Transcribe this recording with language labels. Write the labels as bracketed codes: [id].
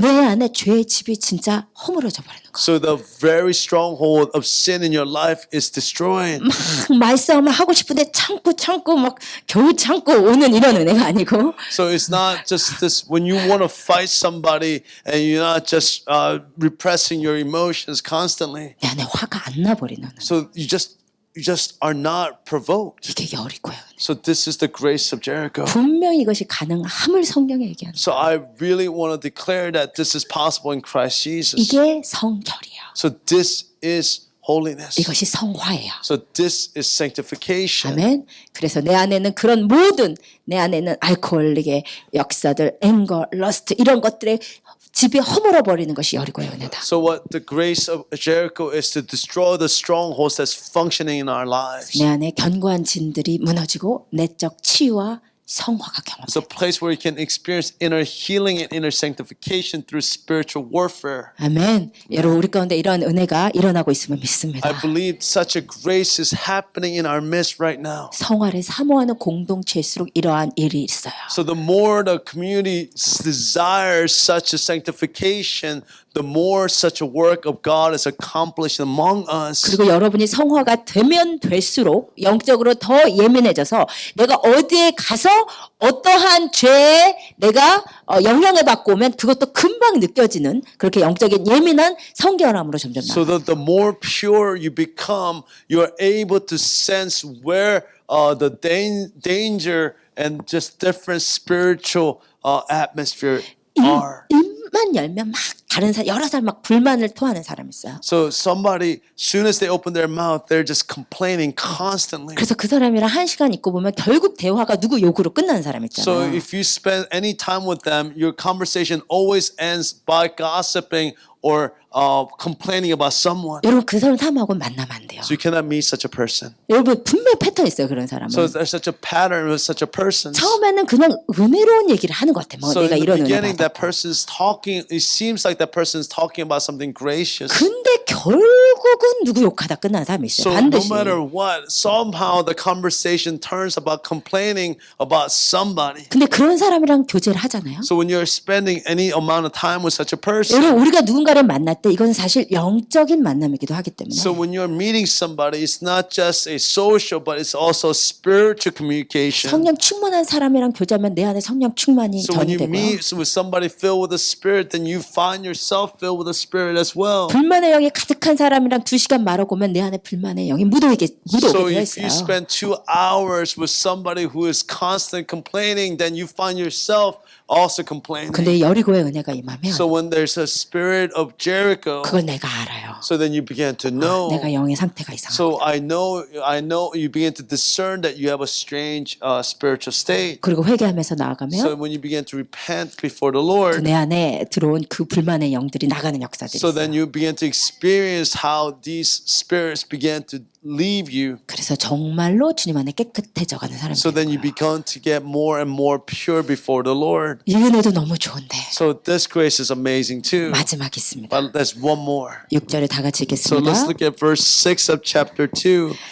[ko] 내 안에 죄의 집이 진짜 허물어져 버리는 거. [en] So the very stronghold of sin in your life is destroyed. [ko] 막 말싸움을 하고 싶은데 참고 막 겨우 참고 오는 이런 은혜가 아니고 [en] So it's not just this when you want to fight somebody and you're not just repressing your emotions constantly. [ko] 내 안에 화가 안 나버리는 은혜. [en] So you just are not provoked. [ko] 이게 여리고예요. 은혜. [en] So this is the grace of Jericho. [ko] 분명히 이것이 가능함을 성경에 얘기하는 [en] So I really want to declare that this is possible in Christ Jesus. [ko] 이게 성결이에요. [en] So this is holiness. [ko] 이것이 성화예요. [en] So this is sanctification. [ko] 아멘. 그래서 내 안에는 그런 모든 내 안에는 알코올릭의 역사들, 앵거, 러스트 이런 것들의 집이 허물어 버리는 것이 여리고의 은혜다. [en] So what the grace of Jericho is to destroy the strongholds that's functioning in our lives. [ko] 내 안에 견고한 진들이 무너지고 내적 치유와 성화가 [en] It's a [ko] 경험돼. [en] place where you can experience inner healing and inner sanctification through spiritual warfare. [ko] 아멘. 여러분 우리 가운데 이런 은혜가 일어나고 있음을 믿습니다. [en] I believe such a grace is happening in our midst right now. [ko] 성화를 사모하는 공동체일수록 이러한 일이 있어요. [en] So the more the community desires such a sanctification, the more such a work of God is accomplished among us. [ko] 그리고 여러분이 성화가 되면 될수록 영적으로 더 예민해져서 내가 어디에 가서 어떠한 죄에 내가 영향을 받고 오면 그것도 금방 느껴지는 그렇게 영적인 예민한 성결함으로 점점 [en] So [ko] 나아요. [en] that the more pure you become, you're able to sense where danger and just different spiritual atmosphere are. [ko] 입만 열면 막 다른 사람 여러 사람 막 불만을 토하는 사람이 있어요. [en] So somebody, soon as they open their mouth, they're just complaining constantly. [ko] 그래서 그 사람이랑 1시간 있고 보면 결국 대화가 누구 욕으로 끝나는 사람 [en] So [ko] 있잖아요. [en] if you spend any time with them, your conversation always ends by gossiping or complaining about someone. [ko] 여러분 그 사람 사람하고 만나면 안 돼요. [en] So you cannot meet such a person. [ko] 여러분 분명 패턴 있어요 그런 사람은. [en] So there's such a pattern with such a person. [ko] 처음에는 그냥 은혜로운 얘기를 하는 것 같아. 뭐 [en] So [ko] 내가 [en] in the [ko] 이런 은혜 [en] beginning, that [ko] 받았고. [en] person's talking. It seems like that person's talking about something gracious. [ko] 근데 결국은 누구 욕하다 끝나는 사람이 있어요. [en] So no [ko] 반드시. [en] matter what, somehow the conversation turns about complaining about somebody. [ko] 근데 그런 사람이랑 교제를 하잖아요. [en] So when you're spending any amount of time with such a person, [ko] 여러분 우리가 누군가를 만날 때 이건 사실 영적인 만남이기도 하기 때문에 [en] so when you're meeting somebody, it's not just a social, but it's also spiritual communication. [ko] 성령 충만한 사람이랑 교제하면 내 안에 성령 충만이 [en] So when [ko] 전이 [en] you [ko] 되고요. [en] meet with somebody filled with the Spirit, then you find yourself filled with the Spirit as well. [ko] 불만의 영이 가득한 사람이랑 2시간 말하고 오면 내 안에 불만의 영이 [en] So [ko] 묻어오게 [en] if [ko] 했어요. [en] you spend 2 hours with somebody who is constantly complaining, then you find yourself also complaining. [ko] 근데 여리고의 은혜가 임하면 [en] So when there's a spirit of Jericho, [ko] 그걸 내가 알아요. [en] so then you begin to know. [ko] 내가 영의 상태가 이상하다. [en] So I know, you begin to discern that you have a strange spiritual state. [ko] 그리고 회개하면서 [en] So [ko] 나아가면 [en] when you begin to repent before the Lord, [ko] 내 안에 들어온 그 불만의 영들이 나가는 역사들이 [en] so [ko] 있어요. [en] then you begin to experience how these spirits began to leave you. [ko] 그래서 정말로 주님 안에 깨끗해져가는 사람이 [en] So then you [ko] 되는 거예요. [en] begin to get more and more pure before the Lord. [ko] 이 은혜도 너무 좋은데 [en] So this grace is amazing too. [ko] 마지막 있습니다. [en] But there's one more. [ko] 6절에 다 같이 [en] So let's [ko] 읽겠습니다. [en] look at verse 6 of chapter 2.